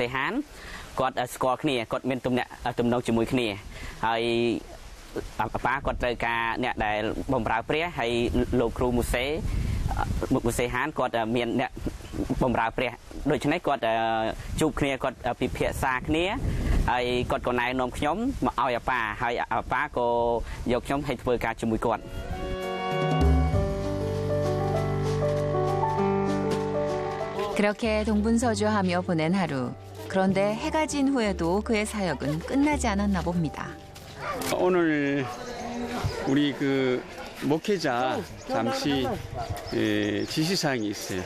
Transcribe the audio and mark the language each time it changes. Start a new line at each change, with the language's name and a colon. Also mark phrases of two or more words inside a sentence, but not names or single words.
Khmer: ហានគាត់ស្គាល់គ្នាគាត់មានទំនាក់ជាមួយគ្នាហើយអាប៉ាគាត់ត្រូវការអ្នកដែលបម្រើព្រះហើយលោកគ្រូមូសេហានគាត់មានអ្នកបម្រើព្រះដូច្នេះគាត់ជួបគ្នាគាត់ពិភាក្សាគ្នាហើយគាត់ក៏ណែនាំខ្ញុំមកឲ្យអាប៉ាហើយអាប៉ាក៏យកខ្ញុំឲ្យធ្វើការជាមួយគាត់
Korean: 그렇게 동분서주하며 보낸 하루. 그런데 해가 진 후에도 그의 사역은 끝나지 않았나 봅니다. 오늘 우리 그 목회자 잠시 지시사항이 있어요.